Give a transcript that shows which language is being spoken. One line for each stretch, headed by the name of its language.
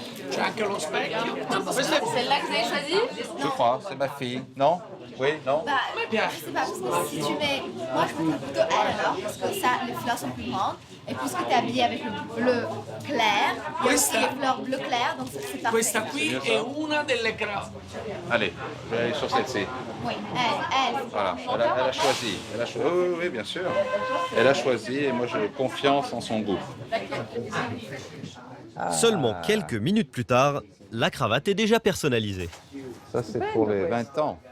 French: C'est celle-là que vous avez choisie? Je crois, c'est ma fille. Non? Oui, non? Bah, je sais pas, parce que si tu mets... Moi, je mettrais plutôt elle alors, parce que ça, les fleurs sont plus grandes. Et puisque tu es habillée avec le bleu clair, il y a aussi les fleurs bleu clair, donc c'est parfait.
Italian: Questa qui è una delle cravatte.
French: Allez, je vais aller sur celle-ci. Oui, elle. Voilà, elle a choisi. Oui, oui, bien sûr. Elle a choisi et moi j'ai confiance en son goût. Seulement quelques minutes plus tard, la cravate est déjà personnalisée. Ça, c'est pour les 20 ans.